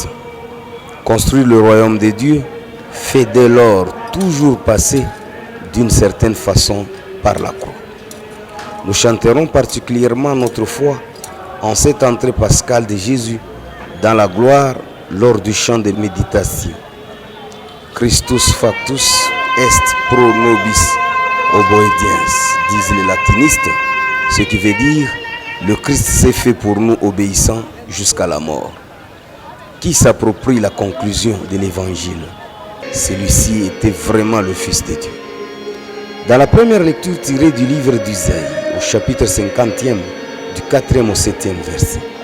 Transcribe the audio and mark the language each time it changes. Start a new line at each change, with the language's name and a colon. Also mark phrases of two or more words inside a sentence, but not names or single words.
French: Construire le royaume de Dieu fait dès lors toujours passer d'une certaine façon par la croix. Nous chanterons particulièrement notre foi en cette entrée pascale de Jésus dans la gloire lors du chant de méditation.
Latin: Christus factus est pro nobis obediens,
French: disent les latinistes, ce qui veut dire le Christ s'est fait pour nous obéissant jusqu'à la mort. Qui s'approprie la conclusion de l'évangile? Celui-ci était vraiment le Fils de Dieu. Dans la première lecture tirée du livre d'Isaïe, au chapitre 50e, du 4e au 7e verset.